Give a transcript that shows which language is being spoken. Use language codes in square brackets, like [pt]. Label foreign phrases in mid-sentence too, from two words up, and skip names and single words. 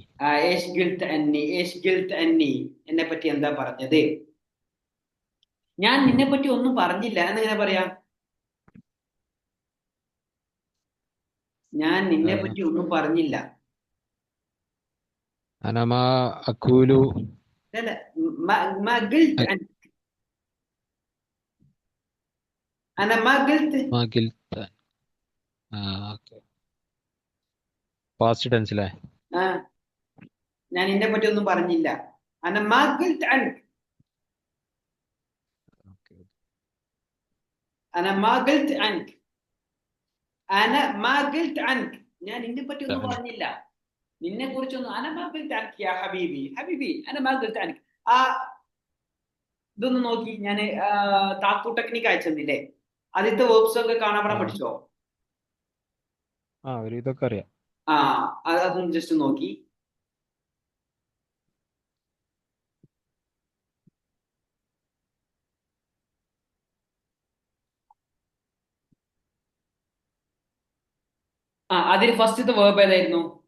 [ar] إيش قلت عني. إيش قلت عني. [ml] എന്നെ പറ്റി എന്താ പറഞ്ഞത്? ഞാൻ നിന്നെ പറ്റി ഒന്നും പറഞ്ഞില്ല എന്നെങ്ങനെ പറയാം? ഞാൻ നിന്നെ പറ്റി ഒന്നും പറഞ്ഞില്ല. [ar] أنا ما أقول [ml] അല്ല, [ar] ما قلت أنت. أنا ما قلت. ما قلت. [ml] ഓക്കെ. [en] past tense-ile. [ml] ആ, ഞാൻ നിന്നെ പറ്റി ഒന്നും പറഞ്ഞില്ല. [ar] أنا ما قلت عنك. أنا ما قلت عنك. أنا ما قلت عنك. [ml] ഞാൻ നിന്നെ പറ്റി ഒന്നും പറഞ്ഞില്ല. നിന്നെ കുറിച്ചൊന്നും. [ar] أنا ما قلت عنك يا حبيبي. حبيبي أنا ما قلت عنك. [ml] ആ ഇതൊന്ന് നോക്കി. ഞാൻ താക്കു ടെക്നിക്ക് അയച്ചെന്നില്ലേ? ആദ്യത്തെ വേർബ്സ് ഒക്കെ കാണാൻ പഠിച്ചോ? ഒരു ഇതൊക്കെ അറിയാം. ആ, അതൊന്ന് ജസ്റ്റ് നോക്കി. അതിൽ [en] first-athe verb [ml] ഏതായിരുന്നു?